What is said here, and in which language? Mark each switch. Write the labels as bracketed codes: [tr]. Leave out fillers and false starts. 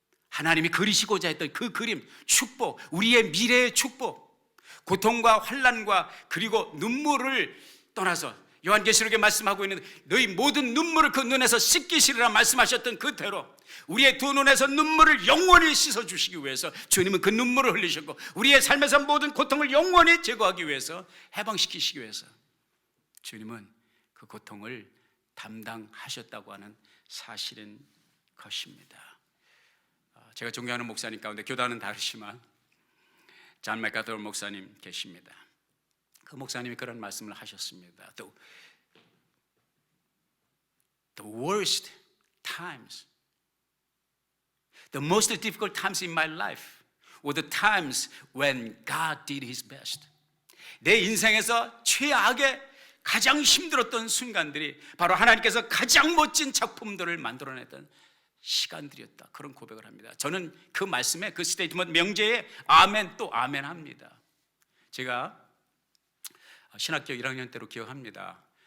[ko] 하나님이 그리시고자 했던 그 그림, 축복, 우리의 미래의 축복, 고통과 환난과 그리고 눈물을 떠나서 요한계시록에 말씀하고 있는 너희 모든 눈물을 그 눈에서 씻기시리라 말씀하셨던 그대로 우리의 두 눈에서 눈물을 영원히 씻어주시기 위해서 주님은 그 눈물을 흘리셨고, 우리의 삶에서 모든 고통을 영원히 제거하기 위해서, 해방시키시기 위해서 주님은 그 고통을 담당하셨다고 하는 사실인 것입니다. 제가 존경하는 목사님 가운데 교단은 다르지만 존 맥카더 목사님 계십니다. 그 목사님이 그런 말씀을 하셨습니다. [en] The worst times, the most difficult times in my life were the times when God did His best. [ko] 내 인생에서 최악의 가장 힘들었던 순간들이 바로 하나님께서 가장 멋진 작품들을 만들어냈던 시간들이었다. 그런 고백을 합니다. 저는 그 말씀에, 그 스테이트먼트 명제에 아멘 또 아멘 합니다. 제가 신학교 1학년 때로 기억합니다.